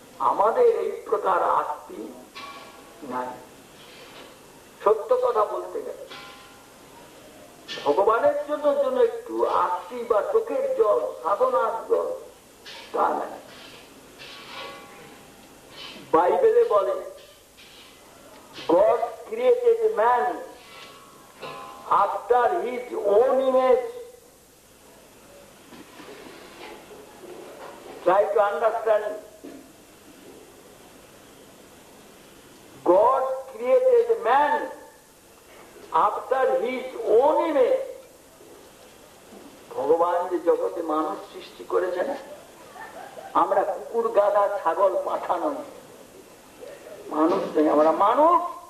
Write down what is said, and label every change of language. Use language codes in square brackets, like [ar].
[bn] আমাদের এই প্রকার আত্মী নাই। সত্য কথা বলতে গেলে ভগবানের জন্য একটু আত্মী বা চোখের জল, সাধনার জল, তা নাই। বাইবেলে বলে, [en] God created man after his own image. Try to understand. God created man after his own image. [bn] ভগবান যে জগতে মানুষ সৃষ্টি করেছেন, আমরা কুকুর, গাধা, ছাগল, পাঠা নই, মানুষ নেই, আমরা মানুষ।